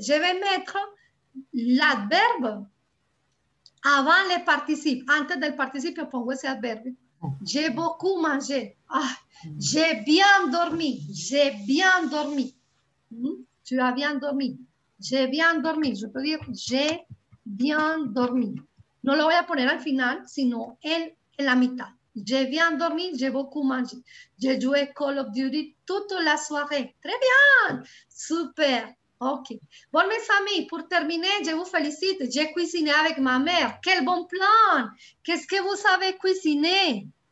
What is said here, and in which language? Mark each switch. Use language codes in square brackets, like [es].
[fr] Je vais mettre l'adverbe avant le participe. [es] Antes del participio pongo ese adverbio. [fr] J'ai beaucoup mangé. Ah, j'ai bien dormi. J'ai bien dormi. Tu as bien dormi. J'ai bien dormi. Je peux dire j'ai bien dormi. [es] No lo voy a poner al final, sino en la mitad. [fr] J'ai bien dormi, j'ai beaucoup mangé. J'ai joué Call of Duty toute la soirée. Très bien. Super. Ok. Bon, mes amis, pour terminer, je vous félicite. J'ai cuisiné avec ma mère. Quel bon plan. Qu'est-ce que vous savez cuisiner?